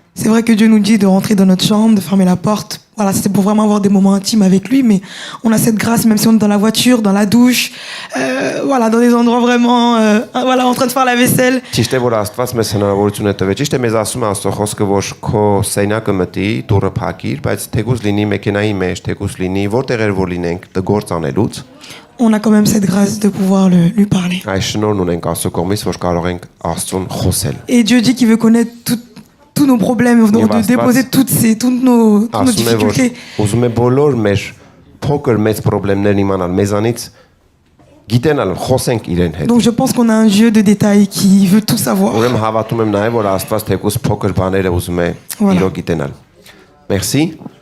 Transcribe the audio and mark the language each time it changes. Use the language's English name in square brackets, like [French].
[French] C'est vrai que Dieu nous dit de rentrer dans notre chambre, de fermer la porte. Voilà, c'était pour vraiment avoir des moments intimes avec lui, mais on a cette grâce même si on est dans la voiture, dans la douche, voilà, dans des endroits vraiment, voilà, en train de faire la vaisselle. [Armenian] Ճիշտ է որ Աստված մեզ հնարավորություն է տվել։ Ճիշտ է մեզ ասում է Աստծո խոսքը, որ քո սենակը մտի, դուռը փակիր, բայց թեկուզ լինի մեքենայի մեջ, թեկուզ լինի որտեղ որ լինենք, դգործ անելուց, [French] On a quand même cette grâce de pouvoir lui parler. [Armenian] այս շնորհն ունենք Աստծո կողմից, որ կարող ենք Աստծուն խոսել։ [French] Et Dieu dit qu'il veut connaître tous nos problèmes, de déposer toutes nos [Armenian] Ասում է որ [French] difficultés. [Armenian] ուզում է բոլոր մեր փոքր մեծ խնդիրներն իմանալ մեզանից, գիտենալ, խոսենք իրեն հետ։ [French] Donc je pense qu'on a un Dieu de détails qui veut tout savoir. [Armenian] Ուրեմն հավատում եմ նաև որ Աստված թեկուզ փոքր բաները ուզում է [French] Voilà. [Armenian] իրոք գիտենալ։ [French] Merci.